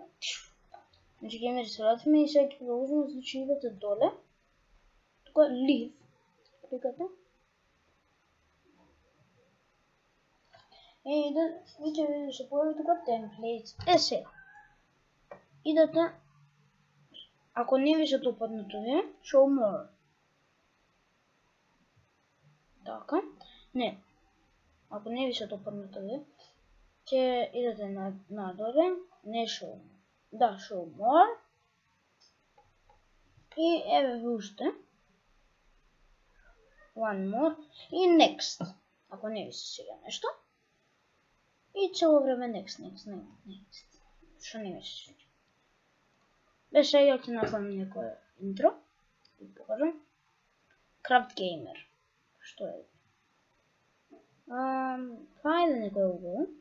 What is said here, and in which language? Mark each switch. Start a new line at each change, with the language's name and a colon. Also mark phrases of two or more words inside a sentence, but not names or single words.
Macedonian: Значи геймери се вратиме и сега ќе продолжиме, значи идете доле. Тука leave, кликате. И ќе ви се појави тука templates. Сега. Идете, ако не ви се допаднат овие,
English: show more.
Macedonian: Така, не. Ако не ви се допаднат овие, ќе идете надоле, не show. Да,
English: show more.
Macedonian: И еве ви уште.
English: One more. И next.
Macedonian: Ако не ви се сега нешто. И цело време next. Што не ми се свиѓа. Беше ја ќе направам некој интро. И покажам. Craft Gamer. Што е? Хајде некој убаво.